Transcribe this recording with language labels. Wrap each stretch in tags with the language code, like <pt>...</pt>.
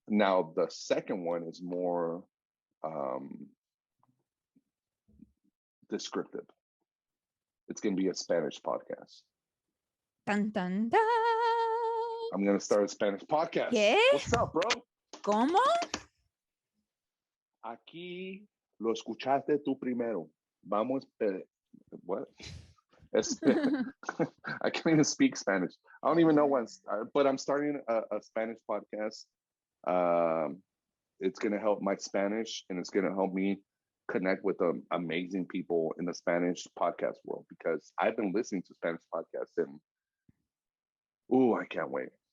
<en>Now, the second one is more descriptive. It's going to be a Spanish podcast. Dun, dun, dun. I'm going to start a Spanish podcast.</en> <es>¿Qué?</es> <en>What's up, bro?</en> <es>¿Cómo? Aquí lo escuchaste tú primero. Vamos, what?</es> <en>I can't even speak Spanish. I don't even know once, but I'm starting a Spanish podcast. It's going to help my Spanish, and it's going to help me connect with amazing people in the Spanish podcast world, because I've been listening to Spanish podcasts, and I can't wait.</en>